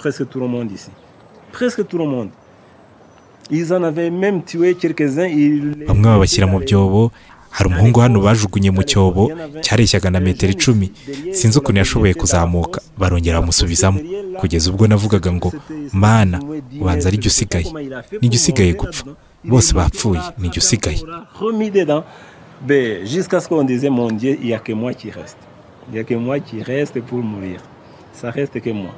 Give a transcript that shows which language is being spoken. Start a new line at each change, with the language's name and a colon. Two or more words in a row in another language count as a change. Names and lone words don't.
Kinyarwanda: Bamwe babashyira mu byobo. Hari umuhungu hano bajugunye mu cyobo cyareshyaga na metero 10. Sinzi ukuntu yashoboye kuzamuka, barongera bamusubizamo kugeza ubwo navugaga ngo mana ubanza ari jye usigaye, ni jye usigaye gupfa, bose bapfuye ni jye usigaye.
French: Jusqu'à ce qu'on disait mon Dieu, il n'y a que moi qui reste. Il n'y a que moi qui reste pour mourir. Ça reste que moi.